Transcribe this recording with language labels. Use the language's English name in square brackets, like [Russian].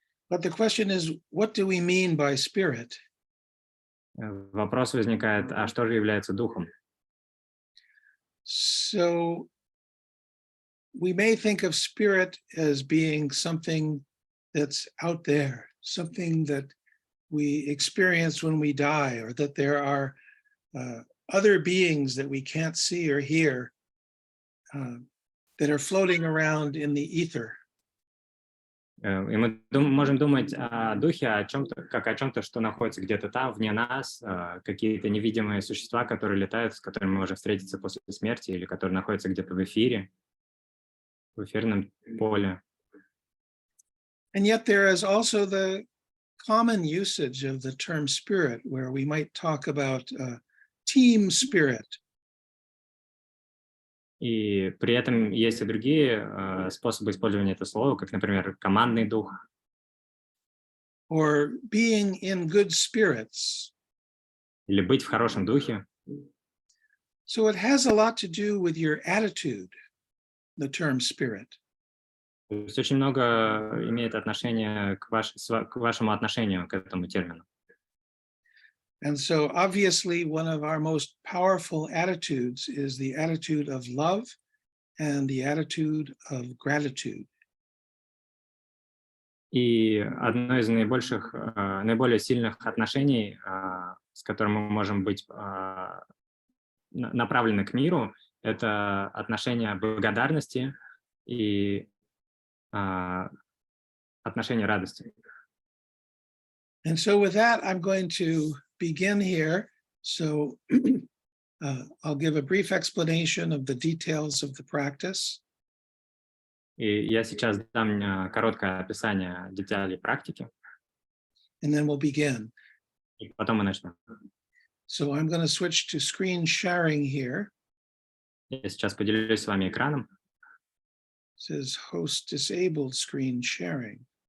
[English] But the question is, what do we mean by spirit? [Russian] вопрос возникает, а что же является духом? [English] So we may think of spirit as being something that's out there, something that we experience when we die, or that there are other beings that we can't see or hear that are floating around in the ether. [Russian] И мы можем думать о духе, о чем-то, как о чем-то, что находится где-то там, вне нас, какие-то невидимые существа, которые летают, с которыми мы можем встретиться после смерти, или которые находятся где-то в эфире, в эфирном поле. [English] And yet there is also the common usage of the term spirit, where we might talk about team spirit. [Russian] И при этом есть и другие способы использования этого слова, как, например, командный дух. [English] Or being in good spirits. [Russian] Или быть в хорошем духе. [English] So it has a lot to do with your attitude, the term spirit. [Russian] То есть очень много имеет отношение к вашему отношению к этому термину. [English] And so obviously one of our most powerful attitudes is the attitude of love and the attitude of gratitude. [Russian] И одно из наиболее сильных отношений, с которым мы можем быть направлены к миру, это отношение благодарности и отношение радости. [English] And so with that, I'm going to begin here. So I'll give a brief explanation of the details of the practice. [Russian] И я сейчас дам короткое описание деталей практики. [English] And then we'll begin. [Russian] И потом мы начнем. [English] So I'm going to switch to screen sharing here. [Russian] Я сейчас поделюсь с вами экраном. [English] It says host disabled screen sharing.